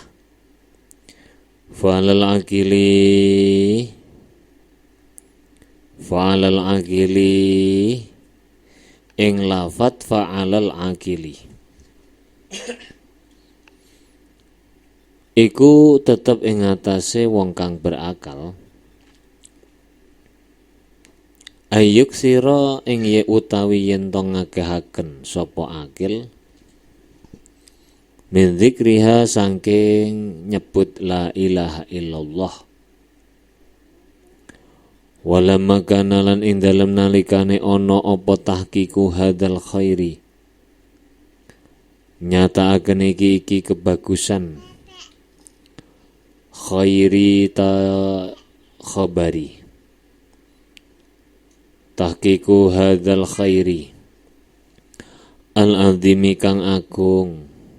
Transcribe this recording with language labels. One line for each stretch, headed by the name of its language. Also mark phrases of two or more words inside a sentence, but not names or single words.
Arabic: Fa'alal akili
Javanese: ing lafat
Arabic: fa'alal akili
Javanese: iku tetep ing atase wong kang berakal ayuk sira ing ye utawi yen to ngakehaken sapa akil
Arabic: min dzikriha
Javanese: saking nyebut
Arabic: la ilaha illallah. Walamma kana
Javanese: lan ing dalem nalikane ana apa
Arabic: tahqiqu hadzal khairi,
Javanese: nyataaken iki kebagusan
Arabic: khairi ta khabari, tahqiqu hadzal khairi al-azimi
Javanese: kang agung